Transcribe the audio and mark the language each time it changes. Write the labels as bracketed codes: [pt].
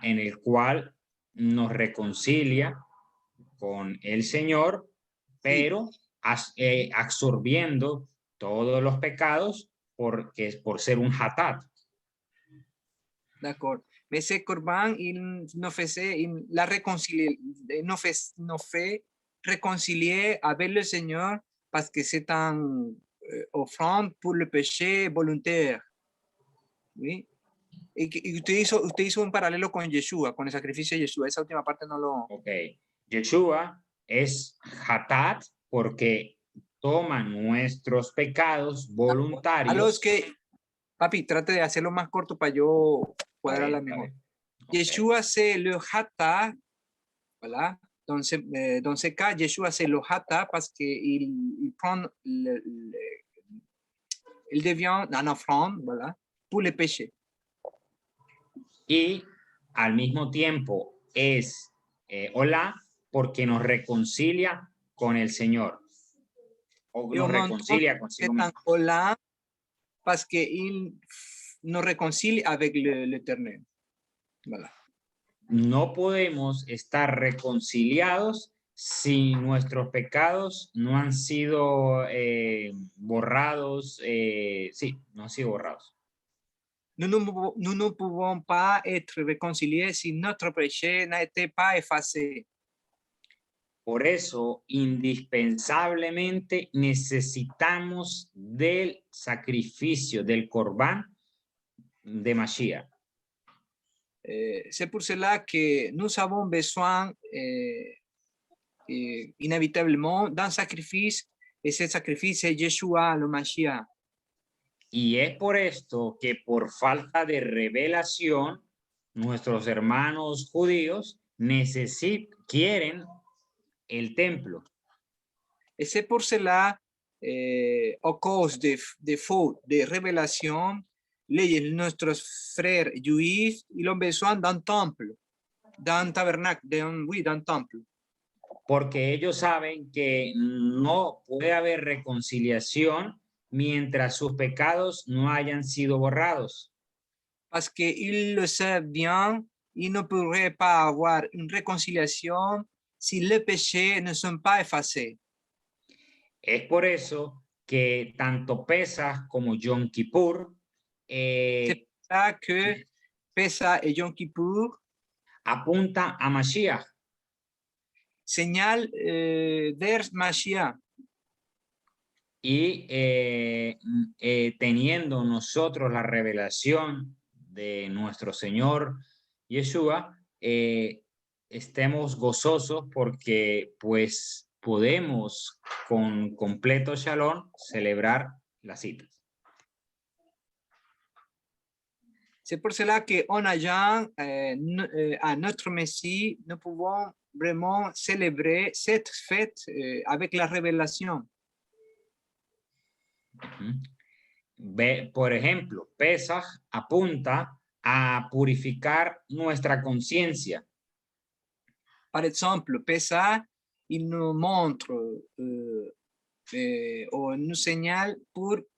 [es] En el cual nos reconcilia con el Señor, pero absorbiendo todos los pecados por ser un hatat. [fr] D'accord. Mais ce Corban, il nous faisait la réconcilier, nous fait réconcilier avec le Seigneur parce que c'est un offrande pour le péché volontaire. [es] ¿Sí? Y usted hizo un paralelo con Yeshua, con el sacrificio de Yeshua. Esa última parte no lo... [en] Ok. [es] Yeshua es hatat porque toma nuestros pecados voluntarios. A los que, papi, trate de hacerlo más corto para yo cuadrarla mejor. [en] Okay. [fr] Yeshua c'est le hata, voilà. [es] Entonces, [fr] dans ce cas, Yeshua c'est le hata parce qu'il prend il devient un offrande, voilà, pour le péché. [es] Y al mismo tiempo es hola porque nos reconcilia con el Señor. O nos reconcilia consigo mismo. [fr] Hola parce qu'il nous réconcilie avec l'Éternel. Voilà. [es] No podemos estar reconciliados si nuestros pecados no han sido borrados. Sí, no han sido borrados. [fr] Nous ne pouvons pas être réconciliés si notre péché n'a été pas effacé. [es] Por eso, indispensablemente necesitamos del sacrificio, del Corbán de Mashiach. [fr] C'est pour cela que nous avons besoin inévitablement d'un sacrifice, et ce sacrifice c'est Yeshua, le Mashiach. [es] Y es por esto que por falta de revelación, nuestros hermanos judíos quieren el templo. [fr] Et c'est pour cela, à cause de faute de révélation, [es] nuestros [fr] frères juifs, ils ont besoin d'un temple, d'un tabernacle, d'un temple. [es] Porque ellos saben que no puede haber reconciliación mientras sus pecados no hayan sido borrados. [fr] Parce qu'ils le savent bien, ils ne pourraient pas avoir une réconciliation si les péchés ne sont pas effacés. [es] Es por eso que tanto Pesach como Yom Kippur [fr] c'est pour ça que Pesach et Yom Kippur [es] apuntan a Mashiach. [fr] Señal vers Mashiach. [es] Y teniendo nosotros la revelación de nuestro Señor Yeshua, estemos gozosos porque pues podemos con completo shalom celebrar las citas. [fr] C'est pour cela qu'en ayant à notre Messie, nous pouvons vraiment célébrer cette fête avec la révélation. [es] Por ejemplo, Pesach apunta a purificar nuestra conciencia. [fr] Par exemple, Pesach, il nous montre ou nous signale pour